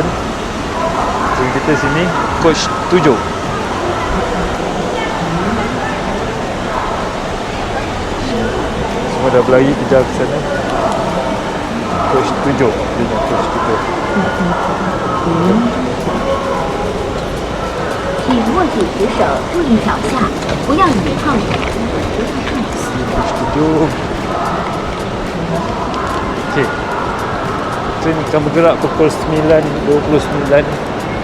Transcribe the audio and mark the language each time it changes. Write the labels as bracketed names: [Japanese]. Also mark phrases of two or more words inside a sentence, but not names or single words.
[Malay] Train kita sini coach 7. Semua dah berlari kejar ke sana. Coach 7, dia coach kita. [Chinese] 请握紧扶手，注意脚下，不要倚靠椅子，不要看死。 [Malay] Coach 7. Okay, train akan bergerak pukul 9.29.